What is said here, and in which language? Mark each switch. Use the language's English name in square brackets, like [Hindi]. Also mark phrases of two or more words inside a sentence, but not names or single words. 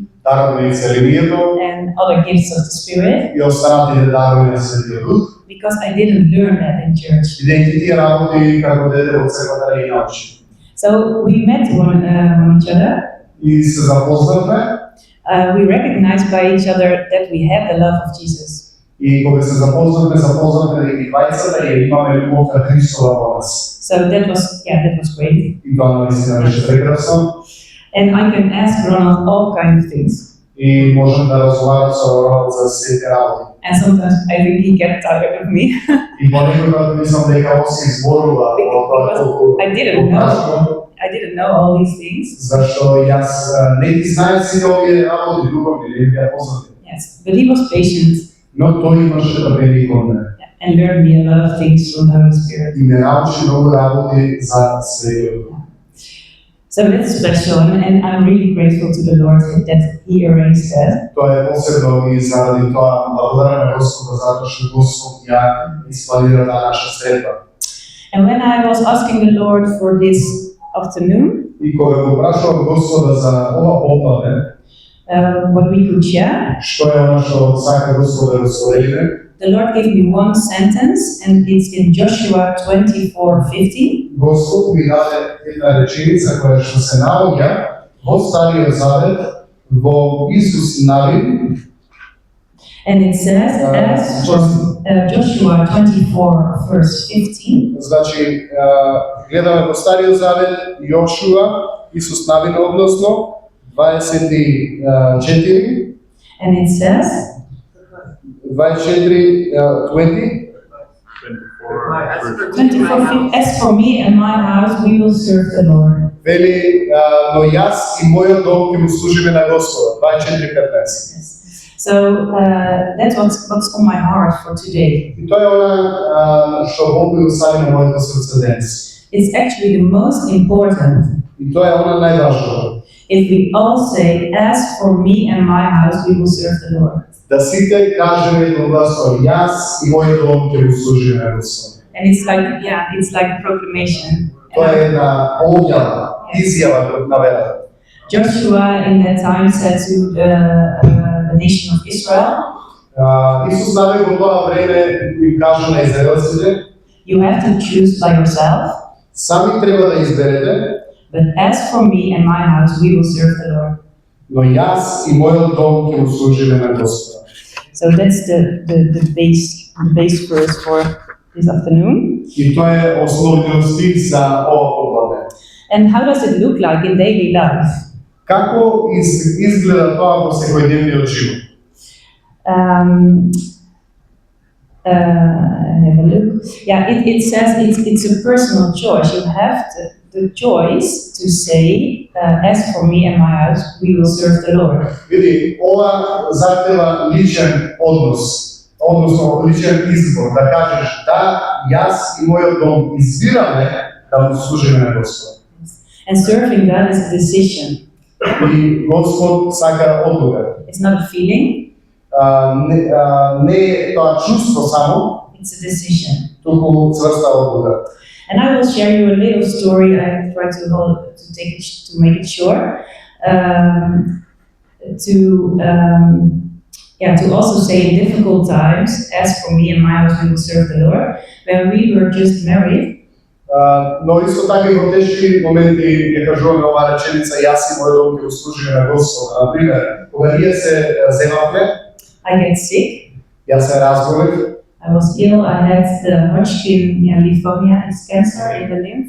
[Macedonian] дарот на исцелението [English] and other gifts of the Spirit, [Macedonian] и останатите дарови на Светиот Дух. [English] because I didn't learn that in church. [Macedonian] Бидејќи тие работи како дете во црквата не ги научи. [English] So we met each other. [Macedonian] И се запознавме [English] We recognized by each other that we have the love of Jesus. [Macedonian] и кога се запознавме дека и двајцата ја имаме љубов на Христова во нас. [English] So that was great. [Macedonian] И тоа наистина беше прекрасно. [English] And I can ask Ronald all kinds of things. [Macedonian] И можам да разговарам со Ронald за сите работи. [English] And sometimes I think he gets tired of me. [Macedonian] И понекогаш да мислам дека он се изборува во тоа колку [English] I didn't know all these things. [Macedonian] Зашто јас не ги знаев сите овие работи, духовни, не беа познати. [English] Yes, but he was patient [Macedonian] Но тој имаше трпение кон мене. [English] and learned me a lot of things from the Holy Spirit. [Macedonian] И ме научи многу работи за Светиот Дух. [English] So that's special, and I'm really grateful to the Lord that He arranged that. [Macedonian] Тоа е посебно и заради тоа благодарам на Господа затоа што Господ ја испланира таа наша средба. [English] And when I was asking the Lord for this afternoon, [Macedonian] И кога го прашувам Господа за ова попладне, [English] what we could share, [Macedonian] што е она што сака Господа да споделиме, [English] the Lord gave me one sentence, and it's in Joshua 24:50. [Macedonian] Господ ми даде една реченица која што се наоѓа во Стариот Завет во Исус Навин. [English] And it says, as Joshua 24:15. [Macedonian] Значи, гледаме во Стариот Завет Јошуа, Исус Навин, односно 24, [English] And it says, 24:20. 24:50, as for me and my house, we will serve the Lord. [Macedonian] Вели, но јас и мојот дом ќе му служиме на Господа. 24:15. [English] So that's what's on my heart for today. [Macedonian] И тоа е она што Бог го остави на моето срце денес. [English] It's actually the most important. [Macedonian] И тоа е она најважно. [English] If we all say, as for me and my house, we will serve the Lord. [Macedonian] Да сите кажеме едногласно, јас и мојот дом ќе му служиме на Господа. [English] And it's like a proclamation. [Macedonian] Тоа е една објава, изјава на верата. [English] Joshua in that time said to the nation of Israel, [Macedonian] Исус Навин во тоа време им кажа на израелците, [English] you have to choose by yourself, [Macedonian] сами треба да изберете, [English] but as for me and my house, we will serve the Lord. [Macedonian] но јас и мојот дом ќе му служиме на Господа. [English] So that's the base verse for this afternoon. [Macedonian] И тоа е основниот стих за ова попладне. [English] And how does it look like in daily life? [Macedonian] Како изгледа тоа во секојдневниот живот? [English] Have a look. Yeah, it says it's a personal choice. You have the choice to say, as for me and my house, we will serve the Lord. [Macedonian] Види, ова затева личен однос, односно личен избор, да кажеш да, јас и мојот дом избираме да му служиме на Господа. [English] And serving God is a decision. [Macedonian] И Господ сака одлука. [English] It's not a feeling, [Macedonian] Не е тоа чувство само, [English] it's a decision. [Macedonian] туку цврста одлука. [English] And I will share you a little story. I try to make it short. To also say in difficult times, as for me and my house, we will serve the Lord. When we were just married, [Macedonian] Но исто така и во тешки моменти ја кажуваме оваа реченица, јас и мојот дом ќе го служиме на Господа. Например, кога ние се земавме, [English] I get sick. [Macedonian] јас се разболев, [English] I was ill. I had the Hodgkin lymphoma, it's cancer in the lymph.